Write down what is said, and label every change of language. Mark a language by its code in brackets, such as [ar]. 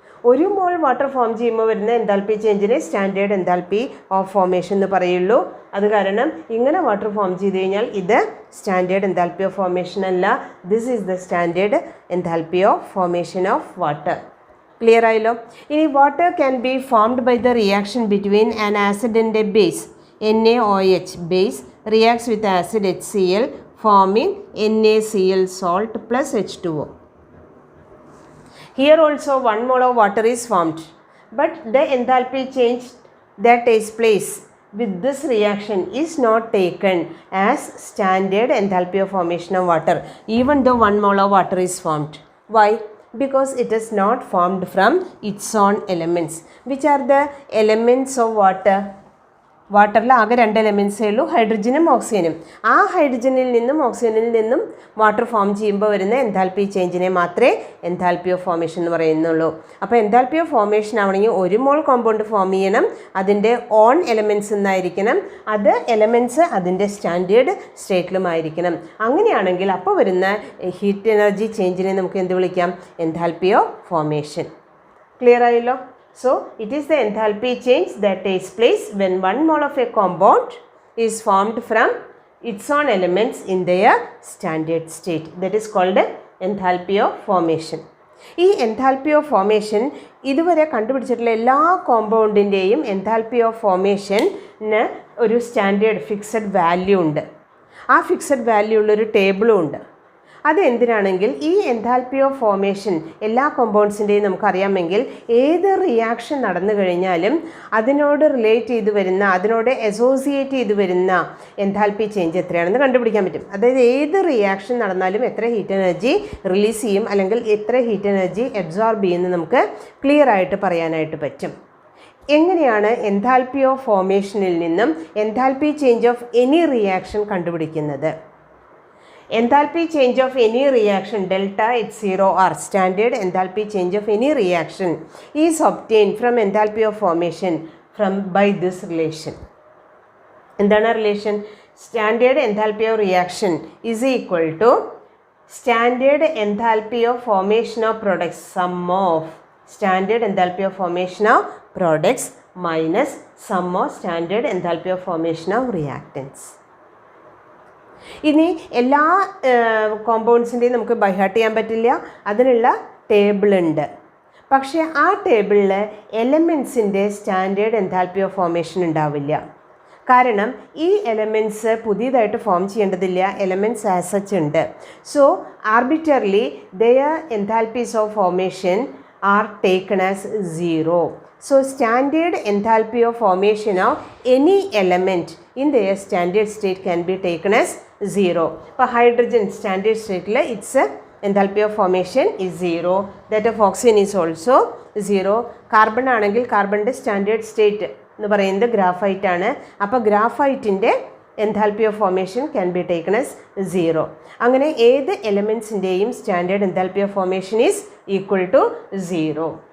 [ml] 1 മോൾ water form ചെയ്യുമ്പോൾ വരുന്ന enthalpy ചേഞ്ചിനെ standard enthalpy of formation എന്ന് പറയുള്ളൂ. അത് കാരണം ഇങ്ങനെ വാട്ടർ ഫോം ചെയ്ത് കഴിഞ്ഞാൽ ഇത് സ്റ്റാൻഡേർഡ് എൻതാൽപ്പി ഓഫ് ഫോർമേഷൻ അല്ല. [en] This is the standard enthalpy of formation of water. [ml] Clear ആയല്ലോ. [en] ഇനി water can be formed by the reaction between an acid and a base. NaOH base reacts with acid HCl forming NaCl salt plus H2O. Here also 1 mole of water is formed, but the enthalpy change that takes place with this reaction is not taken as standard enthalpy of formation of water even though 1 mole of water is formed. Why? Because it is not formed from its own elements. Which are the elements of water? [ml] വാട്ടറിൽ ആകെ 2 എലമെൻറ്റ്സേ ഉള്ളൂ, ഹൈഡ്രജനും ഓക്സിജനും. ആ ഹൈഡ്രജനിൽ നിന്നും ഓക്സിജനിൽ നിന്നും water form ചെയ്യുമ്പോൾ വരുന്ന എൻതാൽപ്പി ചേഞ്ചിനെ മാത്രമേ എൻതാൽപ്പി ഓഫ് ഫോർമേഷൻ എന്ന് പറയുന്നുള്ളൂ. അപ്പോൾ എൻതാൽപ്പി ഓഫ് ഫോർമേഷൻ ആവണമെങ്കിൽ 1 മോൾ കോമ്പൗണ്ട് ഫോം ചെയ്യണം, അതിൻ്റെ ഓൺ എലമെൻറ്റ്സ് എന്നായിരിക്കണം, അത് എലമെൻറ്റ്സ് അതിൻ്റെ സ്റ്റാൻഡേർഡ് സ്റ്റേറ്റിലുമായിരിക്കണം. അങ്ങനെയാണെങ്കിൽ അപ്പോൾ വരുന്ന ഹീറ്റ് എനർജി ചേഞ്ചിനെ നമുക്ക് എന്ത് വിളിക്കാം? Enthalpy of formation. ക്ലിയർ ആയല്ലോ? [en] So, it is the enthalpy change that takes place when 1 mole of a compound is formed from its own elements in their standard state. That is called enthalpy of formation. [ml] ഈ enthalpy of formation ഇതുവരെ കണ്ടുപിടിച്ചിട്ടുള്ള എല്ലാ കോമ്പൗണ്ടിൻ്റെയും enthalpy of ഫോർമേഷന് ഒരു standard fixed value ഉണ്ട്. ആ fixed value ഉള്ളൊരു ടേബിളും ഉണ്ട്. അതെന്തിനാണെങ്കിൽ ഈ എൻതാൽപ്പി ഓഫ് ഫോർമേഷൻ എല്ലാ കോമ്പൗണ്ട്സിൻ്റെയും നമുക്കറിയാമെങ്കിൽ ഏത് റിയാക്ഷൻ നടന്നു കഴിഞ്ഞാലും അതിനോട് റിലേറ്റ് ചെയ്ത് വരുന്ന, അതിനോട് അസോസിയേറ്റ് ചെയ്ത് വരുന്ന എൻതാൽപ്പി ചേഞ്ച് എത്രയാണെന്ന് കണ്ടുപിടിക്കാൻ പറ്റും. അതായത് ഏത് റിയാക്ഷൻ നടന്നാലും എത്ര ഹീറ്റ് എനർജി റിലീസ് ചെയ്യും അല്ലെങ്കിൽ എത്ര ഹീറ്റ് എനർജി അബ്സോർബ് ചെയ്യുമെന്ന് നമുക്ക് ക്ലിയർ ആയിട്ട് പറയാനായിട്ട് പറ്റും. എങ്ങനെയാണ് എൻതാൽപ്പി ഓഫ് ഫോർമേഷനിൽ നിന്നും enthalpy change of any reaction കണ്ടുപിടിക്കുന്നത്? [en] Enthalpy change of any reaction delta H0 or standard enthalpy change of any reaction is obtained from enthalpy of formation by this relation. [ml] എന്താണ് relation? [en] Standard enthalpy of reaction is equal to standard enthalpy of formation of products sum of standard enthalpy of formation of products minus sum of standard enthalpy of formation of reactants. [ml] ഇനി എല്ലാ കോമ്പൗണ്ട്സിൻ്റെയും നമുക്ക് by heart ചെയ്യാൻ പറ്റില്ല, അതിനുള്ള ടേബിളുണ്ട്. പക്ഷേ ആ ടേബിളിൽ എലമെൻസിൻ്റെ standard enthalpy of formation ഉണ്ടാവില്ല. കാരണം ഈ എലമെൻറ്റ്സ് പുതിയതായിട്ട് ഫോം ചെയ്യേണ്ടതില്ല, എലമെൻറ്റ്സ് [en] as such [ml] ഉണ്ട്. [en] So arbitrarily their enthalpies of formation are taken as 0. So standard enthalpy of formation of any element in their standard state can be taken as 0. For hydrogen standard state its enthalpy of formation is 0. That of oxygen is also 0. [ml] Carbon ആണെങ്കിൽ കാർബണിൻ്റെ standard state എന്ന് പറയുന്നത് graphite ആണ്. അപ്പോൾ ഗ്രാഫൈറ്റിൻ്റെ [en] Enthalpy of formation can be taken as 0. [ml] അങ്ങനെ ഏത് എലമെൻറ്റ്സിൻ്റെയും [en] Standard enthalpy of formation is equal to 0.